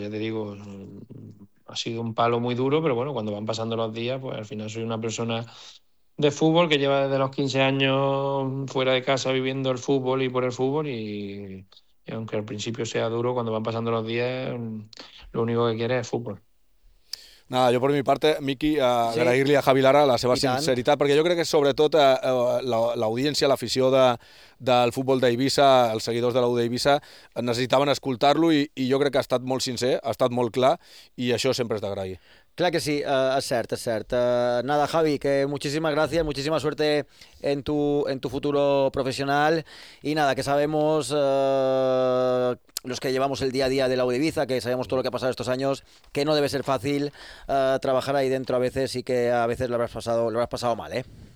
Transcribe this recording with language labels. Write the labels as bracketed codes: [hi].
[es] Ya te digo, ha sido un palo muy duro, pero bueno, cuando van pasando los días, pues al final soy una persona de fútbol que lleva desde los 15 años fuera de casa viviendo el fútbol y por el fútbol, y aunque al principio sea duro, cuando van pasando los días, lo único que quiere es fútbol. Nada, yo por mi parte, Miki, Sí, [ca] agrair-li a Javi Lara la seva i tant. sinceritat, perquè jo crec que sobretot l'audiència, l'afició del futbol d'Eivissa, els seguidors de l'U d'Eivissa, necessitaven escoltar-lo i jo crec que ha estat molt sincer, ha estat molt clar i això sempre és d'agrair. [es] Claro que sí, es cierto, es cierto. Nada, Javi, que muchísimas gracias, muchísima suerte en tu futuro profesional. Y nada, que sabemos, los que llevamos el día a día de la U de Ibiza, que sabemos todo lo que ha pasado estos años, que no debe ser fácil, trabajar ahí dentro a veces, y que a veces lo habrás pasado mal, ¿eh?